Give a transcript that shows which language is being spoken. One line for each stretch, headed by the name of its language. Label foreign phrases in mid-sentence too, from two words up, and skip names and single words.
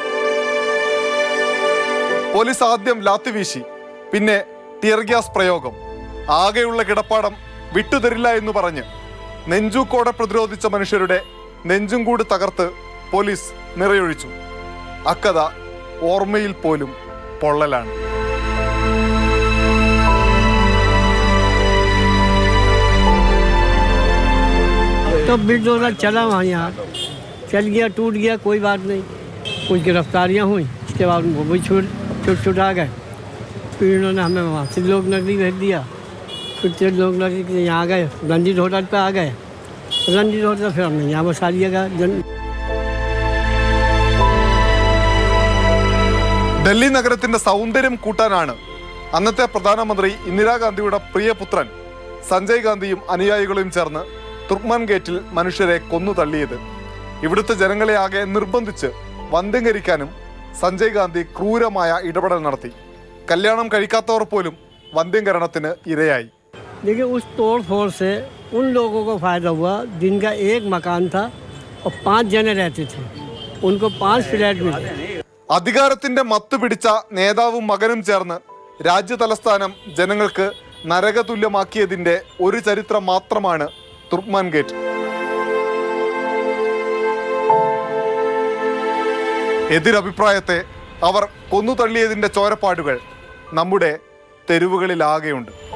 Malayalam: പോലീസ് ആദ്യം ലാത്തി വീശി, പിന്നെ ടിയർ ഗ്യാസ് പ്രയോഗം. ആകെയുള്ള കിടപ്പാടം വിട്ടുതരില്ല എന്ന് പറഞ്ഞ് നെഞ്ചൂക്കോടെ പ്രതിരോധിച്ച മനുഷ്യരുടെ നെഞ്ചും കൂടി തകർത്ത് പോലീസ് നിറയൊഴിച്ചു. അക്കഥ ഓർമ്മയിൽ പോലും പൊള്ളലാണ്.
Hindi: तो बिल्डोजर चला वहाँ यहाँ चल गया, टूट गया, कोई बात नहीं. कुछ गिरफ्तारियाँ हुई, इसके बाद उनको भी छुट आ गए. फिर इन्होंने हमें वहाँ से लोग नगरी भेज दिया. फिर लोग नगरी के यहाँ आ गए, रंजीत होटल पे आ गए. रंजीत होटल फिर हमने यहाँ बसा लिया.
Malayalam: ഡൽഹി നഗരത്തിന്റെ സൗന്ദര്യം കൂട്ടാനാണ് അന്നത്തെ പ്രധാനമന്ത്രി ഇന്ദിരാഗാന്ധിയുടെ പ്രിയപുത്രൻ സഞ്ജയ് ഗാന്ധിയും അനുയായികളും ചേർന്ന് തുർക്ക്മാൻ ഗേറ്റിൽ മനുഷ്യരെ കൊന്നു തള്ളിയത്. ഇവിടുത്തെ ജനങ്ങളെ ആകെ നിർബന്ധിച്ച് വന്ധ്യംകരിക്കാനും സഞ്ജയ് ഗാന്ധി ക്രൂരമായ ഇടപെടൽ നടത്തി. കല്യാണം കഴിക്കാത്തവർ പോലും വന്ധ്യംകരണത്തിന് ഇരയായി.
Hindi: देखिए, उस तोड़ फोड़ से उन लोगों को फायदा हुआ जिनका एक मकान था और 5 जने रहते थे. उनको 5 फ्लैट मिले.
Malayalam: അധികാരത്തിന്റെ മത്ത് പിടിച്ച നേതാവും മകനും ചേർന്ന് രാജ്യ തലസ്ഥാനം ജനങ്ങൾക്ക് നരകതുല്യമാക്കിയതിന്റെ ഒരു ചരിത്രം മാത്രമാണ് തുർക്ക്മാൻ ഗേറ്റ്. എതിരഭിപ്രായത്തെ അവർ കൊന്നു തള്ളിയതിന്റെ ചോരപ്പാടുകൾ നമ്മുടെ തെരുവുകളിലാകെയുണ്ട്.